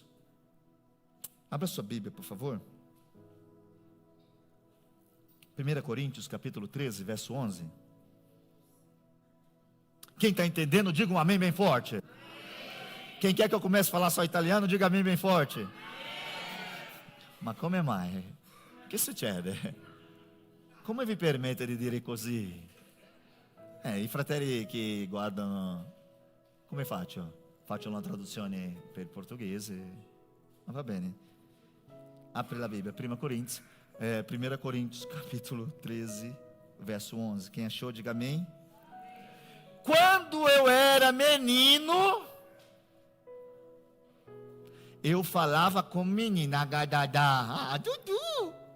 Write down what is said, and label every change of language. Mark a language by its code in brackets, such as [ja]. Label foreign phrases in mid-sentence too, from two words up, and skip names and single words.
[pt] Abra sua Bíblia, por favor. 1 Coríntios capítulo 13, verso 11. Quem está entendendo, diga um amém bem forte. Amém. Quem quer que eu comece a falar só italiano, diga amém bem forte. Amém. [it] Ma come mai? Che succede? Come vi permette di dire così? I fratelli che guardano, come faccio? Faccio una traduzione per il portoghese, ma va bene. Apre la [pt] Bíblia, 1 Coríntios capítulo 13, verso 11. Quem achou, diga amém. Quando eu era menino, eu falava como menina, Dudu.